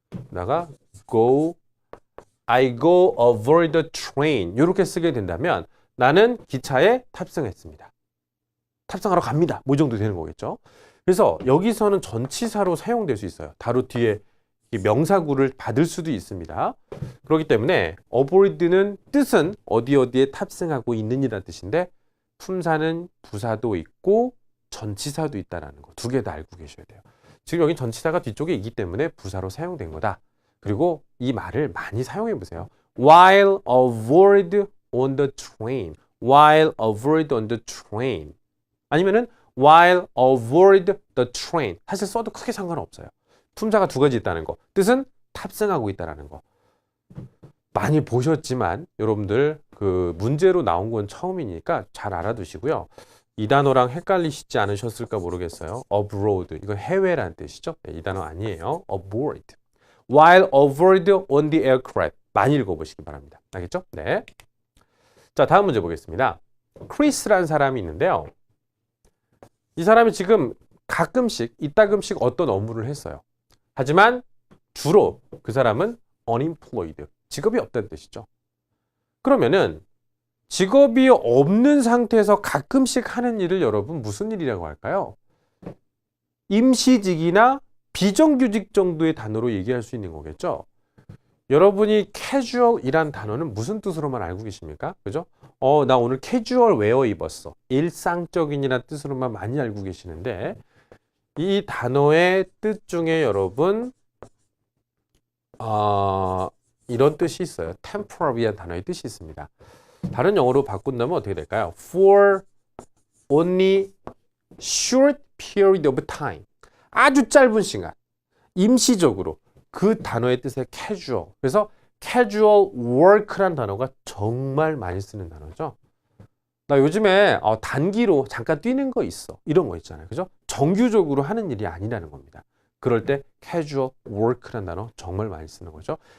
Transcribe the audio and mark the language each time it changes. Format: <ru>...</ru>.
<ko>나가</ko> <en>I go aboard the train.</en> <ko>이렇게 쓰게 된다면 나는 기차에 탑승했습니다. 탑승하러 갑니다. 뭐 이 정도 되는 거겠죠? 그래서 여기서는 전치사로 사용될 수 있어요. 바로 뒤에 명사구를 받을 수도 있습니다. 그렇기 때문에 aboard는 뜻은 어디에 탑승하고 있는이라는 뜻인데 품사는 부사도 있고 전치사도 있다는 거. 두 개 다 알고 계셔야 돼요. 지금 여기 전치사가 뒤쪽에 있기 때문에 부사로 사용된 거다. 그리고 이 말을 많이 사용해 보세요.</ko> <en>While aboard on the train. While aboard on the train.</en> <ko>아니면은</ko> <en>while aboard the train.</en> <ko>사실 써도 크게 상관없어요. 품사가 두 가지 있다는 거. 뜻은 탑승하고 있다는 거. 많이 보셨지만 여러분들 그 문제로 나온 건 처음이니까 잘 알아두시고요. 이 단어랑 헷갈리시지 않으셨을까 모르겠어요. abroad. 이건 해외라는 뜻이죠. 네, 이 단어 아니에요. aboard.</ko> <en>While aboard on the aircraft.</en> <ko>많이 읽어보시기 바랍니다. 알겠죠? 네. 자, 다음 문제 보겠습니다. 크리스라는 사람이 있는데요. 이 사람이 지금 가끔씩, 이따금씩 어떤 업무를 했어요. 하지만 주로 그 사람은 unemployed. 직업이 없다는 뜻이죠. 그러면은 직업이 없는 상태에서 가끔씩 하는 일을 여러분 무슨 일이라고 할까요? 임시직이나 비정규직 정도의 단어로 얘기할 수 있는 거겠죠? 여러분이 casual이란 단어는 무슨 뜻으로만 알고 계십니까? 그죠? 나 오늘 캐주얼 웨어 입었어. 일상적인이라는 뜻으로만 많이 알고 계시는데 이 단어의 뜻 중에 여러분 이런 뜻이 있어요. temporary한 단어의 뜻이 있습니다. 다른 영어로 바꾼다면 어떻게 될까요?</ko> <en>For only short period of time.</en> <ko>아주 짧은 시간. 임시적으로. 그 단어의 뜻의 casual. 그래서 casual work란 단어가 정말 많이 쓰는 단어죠. 나 요즘에 단기로 잠깐 뛰는 거 있어. 이런 거 있잖아요. 그죠? 정규적으로 하는 일이 아니라는 겁니다. 그럴 때 casual work란 단어 정말 많이 쓰는 거죠.</ko>